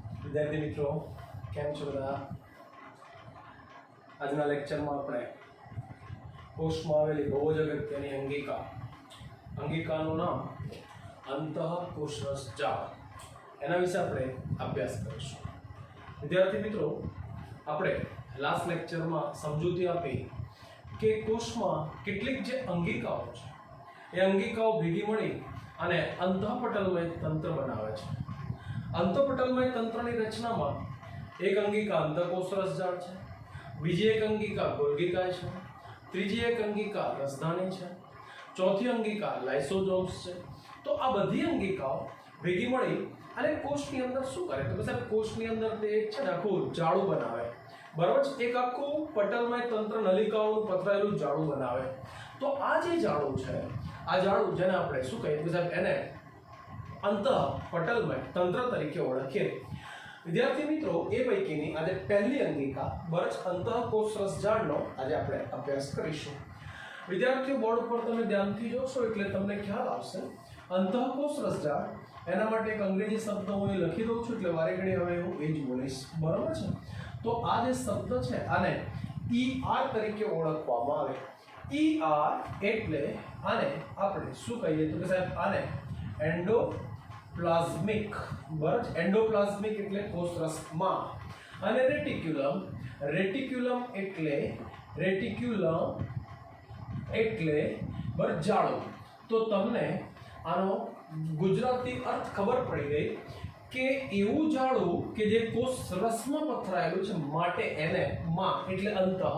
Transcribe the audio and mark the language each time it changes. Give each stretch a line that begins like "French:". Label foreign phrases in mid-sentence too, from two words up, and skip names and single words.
Gujarati: વિદ્યાર્થી મિત્રો કેમ છો બધા। આજના લેક્ચરમાં આપણે કોષમાં આવેલી બહુ જ અગત્યની અંગિકાનું નામ અંતઃકોષરસજાળ એના વિશે આપણે અભ્યાસ કરીશું। વિદ્યાર્થી મિત્રો, આપણે લાસ્ટ લેક્ચરમાં સમજૂતી આપી કે કોષમાં કેટલીક જે અંગિકાઓ છે એ અંગિકાઓ ભેગી મળી અને અંતઃપટલમય તંત્ર બનાવે છે। અંતઃપટલમય તંત્રની રચનામાં એક અંગિકા અંતઃકોષરસજાળ છે, બીજી એક અંગિકા ગોલ્ગી છે, ત્રીજી એક અંગિકા રસધાની છે, ચોથી અંગિકા લાઇસોસોમ્સ છે। તો આ બધી અંગિકાઓ ભેગી મળી અને કોષની અંદર શું કરે તો સાહેબ કોષની અંદર તે એક છે આખું જાળું બનાવે, બરાબર છે। એક આખું પટલમય તંત્ર નલિકાઓનું પથરાયેલું જાળું બનાવે। તો આ જે જાળું છે આ જાળું જેને આપણે શું કહીએ તો સાહેબ એને અંતઃપટલમય તંત્ર તરીકે ઓળખીએ। વિદ્યાર્થી મિત્રો, એ પૈકીની આજે પહેલી અંગિકા બરચ અંતઃકોષરસજાળનો આજે આપણે અભ્યાસ કરીશું। વિદ્યાર્થીઓ બોર્ડ પર તમે ધ્યાનથી જોશો એટલે તમને ખ્યાલ આવશે। અંતઃકોષરસજાળ એના માટે એક અંગ્રેજી શબ્દ હું અહીં લખી દઉં છું એટલે વારે ઘડી હવે હું એ જ બોલીશ, બરાબર છે। તો આ જે શબ્દ છે આને ER તરીકે ઓળખવામાં આવે। ER એટલે આને આપણે શું કહીએ તો કે સાહેબ આને એન્ડોપ્લાઝ્મિક, બરાબર। एंडोप्लाज्मिक એટલે કોષરસમાં અને રેટિક્યુલમ એટલે બરાબર જાળું। તો તમને આનો ગુજરાતી અર્થ ખબર પડી ગઈ કે એવું જાળું કે જે કોષરસમાં પથરાયેલું છે માટે એને માં એટલે અંતઃ।